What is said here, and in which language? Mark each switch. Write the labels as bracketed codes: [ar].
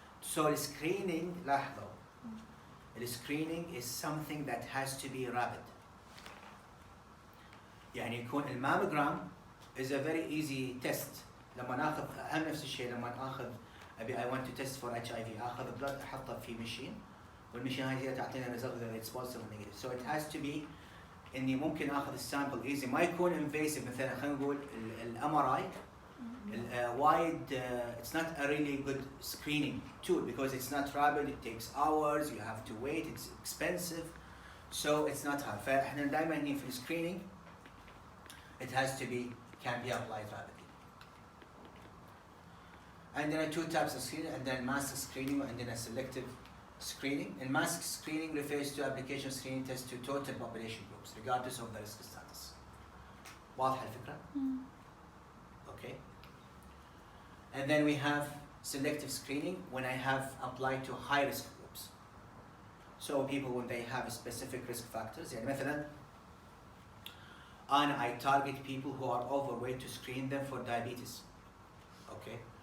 [en] So the screening, the screening is something that has to be rapid. [ar] يعني يكون الماموجرام [en] is a very easy test. [ar] لما ناخذ نفس الشيء لما ناخذ [en] I want to test for HIV, [ar] اخذ blood احطه في مشين والمشين هذه تعطينا [en] result whether it's positive or negative. So it has to be [ar] اني ممكن اخذ السامبل ايزي ما يكون invasive. مثلا خلينا نقول [en] الMRI wide it's not a really good screening tool because it's not rapid, it takes hours, you have to wait, it's expensive. So it's not hard. [ar] فاحنا دائما هني في [en] screening it has to be can be applied rapidly. And there are two types of screening, and then mass screening and then a selective screening. And mass screening refers to application screening test to total population groups regardless of the risk status. [ar] واضحة الفكرة؟ Okay. [en] And then we have selective screening when I have applied to high risk groups. So people when they have specific risk factors, [ar] يعني مثلا [en] I target people who are overweight to screen them for diabetes. Okay.